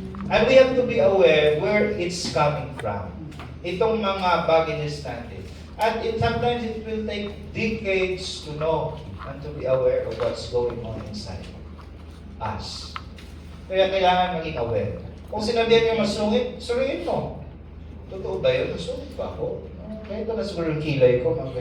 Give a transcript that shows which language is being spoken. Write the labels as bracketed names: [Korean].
[English] And we have to be aware where it's coming from. [Filipino] Itong mga baggages natin. [English] And sometimes it will take decades to know and to be aware of what's going on inside us. [Filipino] Kaya kailangan maging aware. Kung sinabihan niya masungit, suriin mo. Totoo ba yun? Masungit ba ako? Kaya ito na siguro yung kilay ko.